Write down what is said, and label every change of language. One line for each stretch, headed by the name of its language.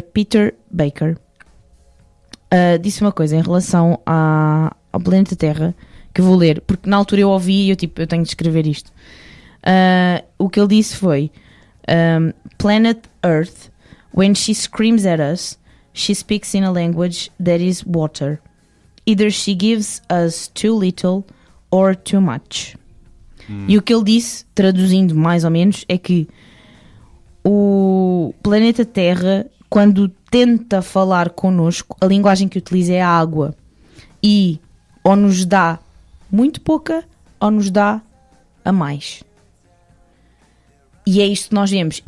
Portuguese: Peter Baker disse uma coisa em relação ao planeta Terra, que eu vou ler, porque na altura eu ouvi e eu tenho de escrever isto. O que ele disse foi:
English: Planet Earth, when she screams at us, she speaks in a language that is water. Either she gives us too little or too much.
Portuguese: E o que ele disse, traduzindo mais ou menos, é que o planeta Terra, quando tenta falar connosco, a linguagem que utiliza é a água. E ou nos dá muito pouca, ou nos dá a mais. E é isto que nós vemos.